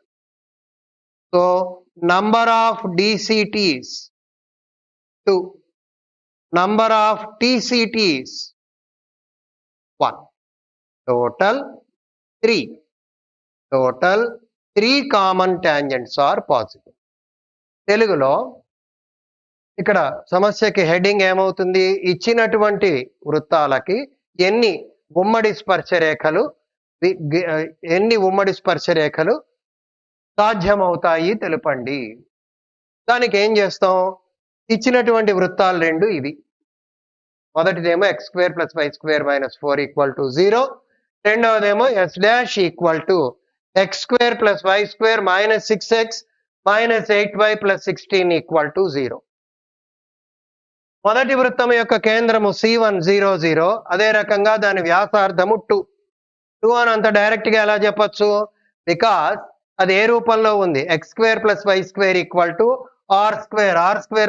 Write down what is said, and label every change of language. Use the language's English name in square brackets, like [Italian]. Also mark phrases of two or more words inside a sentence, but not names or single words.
[English] So number of DCTs 2, number of TCTs 1, total 3. Total 3 common tangents are possible. [Telugu] తెలుగులో ఇక్కడ సమస్యకి హెడ్డింగ్ ఏమవుతుంది? ఇచ్చినటువంటి వృత్తాలకి ఎన్ని ఉమ్మడి స్పర్శరేఖలు సాధ్యమవుతాయి తెలుపండి. దానికి ఏం చేస్తాం? ఇచ్చినటువంటి వృత్తాలు రెండు ఇవి. మొదటిదేమో x² + y² - 4 = 0. రెండవదేమో s' = x² + y² - 6x - 8y + 16 = 0. మొదటి వృత్తం యొక్క కేంద్రము C1 0 0. అదే రకంగా దాని వ్యాసార్థము 2 అని అంత డైరెక్ట్ గా ఎలా చెప్పొచ్చు? బికాస్ అది ఏ రూపంలో ఉంది? x² + y² = r².